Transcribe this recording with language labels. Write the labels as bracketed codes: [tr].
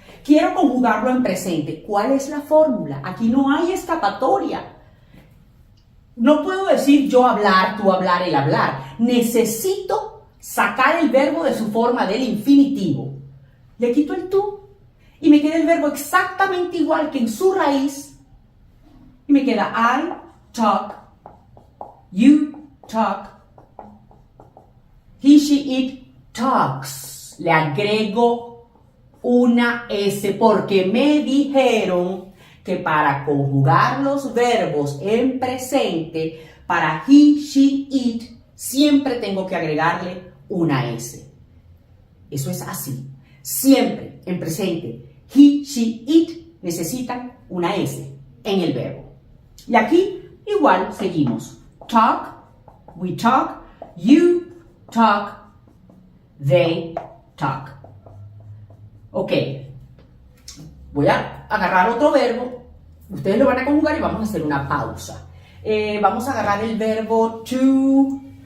[es] Quiero conjugarlo en presente. ¿Cuál es la fórmula? Aquí no hay escapatoria. No puedo decir yo hablar, tú hablar, él hablar. Necesito sacar el verbo de su forma del infinitivo. Le quito el tú y me queda el verbo exactamente igual que en su raíz. Y me queda [en] I talk, you talk, he, she, it talks. [es] Le agrego una S porque me dijeron que para conjugar los verbos en presente, para [en] he, she, it, [es] siempre tengo que agregarle una S. Eso es así. Siempre en presente, [en] he, she, it [es] necesitan una S en el verbo. Y aquí igual seguimos. [en] Talk, we talk, you talk, they talk. [es] Ok. Voy a agarrar otro verbo, ustedes lo van a conjugar y vamos a hacer una pausa. Vamos a agarrar el verbo to.